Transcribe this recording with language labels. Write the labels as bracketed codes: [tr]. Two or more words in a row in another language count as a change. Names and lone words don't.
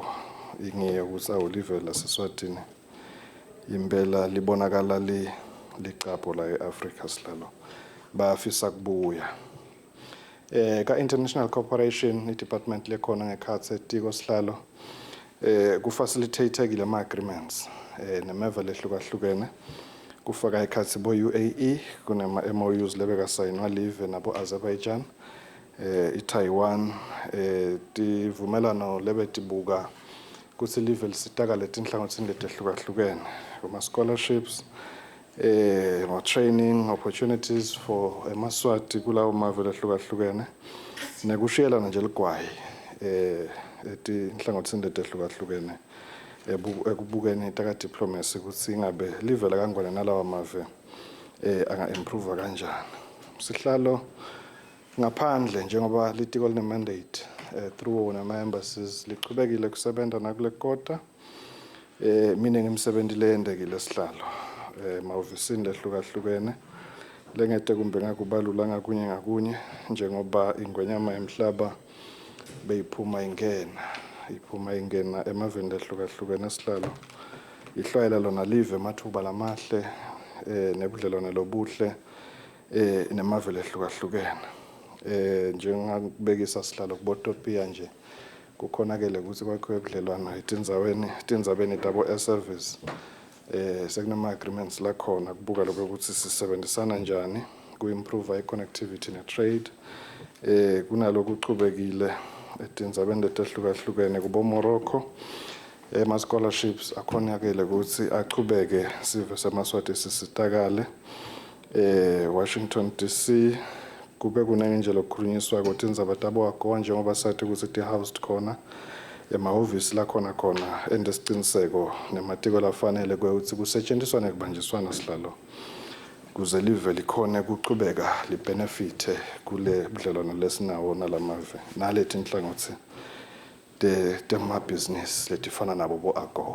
[ss] ingiye ukuthi awulive laseSwatini impela libonakala liqapho la eAfrica sihlalo bafisa kubuya ka [en] international cooperation [ss] idepartment lekhona ngekhathi etiko sihlalo ku facilitate kule ma agreements nemeva lehlukahlukene kufaka ikhathi bo UAE kunema MOUs lebeka sayinwa live nabo Azerbaijan iTaiwan tivumelano lebetibuka kuthi live lisitaka letinhlangothini letehlukahlukene kuma scholarships [en] more training opportunities for [ss] emaswati kulawo mave lehlukahlukene nekushiyelana nje ligwayi etinhlangothini letehlukahlukene ekubukeni taka diplomacy ukuthi ingabe live la kangwane nalawa mave anga improve kanjani sihlalo ngaphandle njengoba litiko line mandate through nama embassies liqhubekile kusebenza nakule kota mina ngimsebenzi leyendekile sihlalo mahhovisini lehlukahlukene lengete kumbe ngakubalula ngakunye njengoba ingwenyama emhlaba beyiphuma ingena emaveni lehlukahlukene esihlalo ihlwayela lona live emathuba lamahle nebudlelwane lobuhle nemave lehlukahlukene njengakubekisa sihlalo kubotopia nje kukhonakele ukuthi kwakhiwe budlelwano etindzabeni tabo service sekunama agreements la khona kubuka lokho ukuthi sisebenzisana njani ku-improve i-connectivity ne-trade kunalokhu kuchubekile etindzabeni letehlukahlukene kubo Morocco ama-scholarships akhonakele ukuthi achubeke sive semaswati sisitakale Washington DC kube kunenge nje lokukhulunyiswa kotindzaba tabo agowa njengoba sathi ukuthi ti-housed khona emahhovisi la khona endesiciniseko nematiko lafanele kweuthi kusetshenziswa nekubanjiswana sihlalo kuze live likhone kuchubeka libenefite kule budlelwano lesinawo nalamave nalethi inhlangothi tema-business letifana nabo bo-agowa.